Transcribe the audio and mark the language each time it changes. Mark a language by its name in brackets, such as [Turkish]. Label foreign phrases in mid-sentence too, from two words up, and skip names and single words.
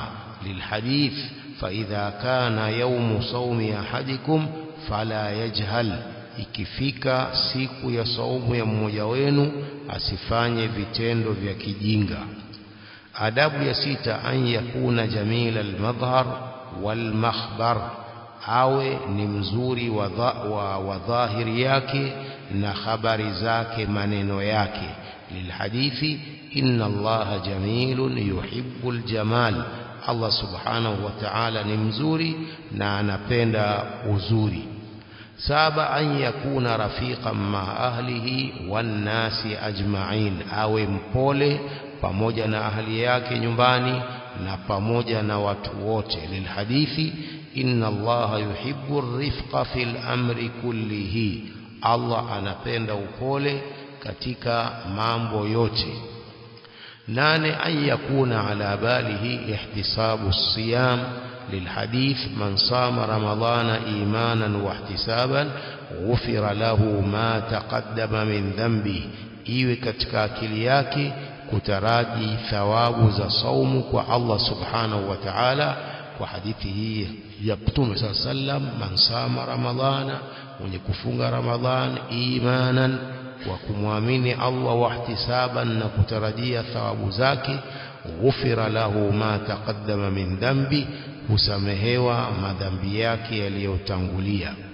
[Arabic] للحديث، فإذا كان يوم صوم أحدكم فلا يجهل, [Swahili] ikifika siku ya saumu ya mmoja wenu asifanye vitendo vya kijinga. Adabu ya sita, [Arabic] أن يكون جميل المظهر والمخبر, [Swahili] awe ni mzuri wa dhahiri yake na habari zake, maneno yake. [Arabic] للحديث, إن الله جميل يحب الجمال, [Swahili] Allah [Arabic] سبحانه وتعالى [Swahili] ni mzuri na anapenda uzuri. Saba, [Arabic] أن يكون رفيقا مع أهله والناس أجمعين, [Swahili] awe mpole pamoja na ahli yake nyumbani na pamoja na watu wote. [Arabic] للحديث، إن الله يحب الرفق في الأمر كله, [Swahili] Allah anapenda upole katika mambo yote. Nane, [Arabic] أن يكون على باله احتساب الصيام. للحديث، من صام رمضان إيمانا واحتسابا غفر له ما تقدم من ذنبه, [Swahili] iwe katika akili yake kutaraji thawabu za saumu kwa Allah [Arabic] سبحانه وتعالى. [Swahili] Kwa hadithi hii ya Mtume sallam, [Arabic] من صام رمضان, [Swahili] mwenye kufunga Ramadhan imanan, wa kumwamini Allah, [Arabic] واحتسابا, [Swahili] na kutarajia thawabu zake, [Arabic] غفر له ما تقدم من ذنبه, [Swahili] husamehewa madhambi yake yaliyotangulia.